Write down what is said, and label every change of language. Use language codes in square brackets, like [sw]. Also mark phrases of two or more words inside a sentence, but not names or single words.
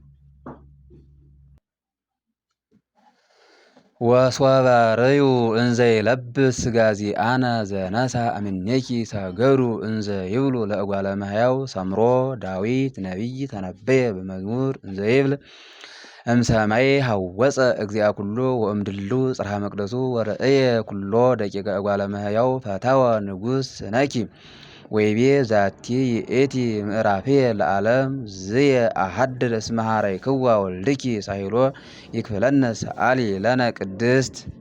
[gez] ወሶበ ርእዩ እንዘ ይለብስ ጋዚአነ ዘነሣ እምኔኪ ሰገዱ እንዘ ይብሉ ለእጓለ እመሕያው ሰምሮ ዳዊት ነቢይ ተነበየ በመዝሙር እንዘ ይብል እምሰማይ ሐወፀ እግዚአ ኩሉ ወእምድሉ ጽርሐ መቅደሱ ወርእየ ኩሎ ደቂቀ እጓለ እመሕያው ፈተወ ንጉሥ ስነኪ ወይቤ ዛቲ ይእቲ ምዕራፍየ ለዓለም ዝየ አሐድር እስመ ኀረይክዋ ወልድኪ ሳሂሎ ይክፍለነ ሰአሊ ለነ ቅድስት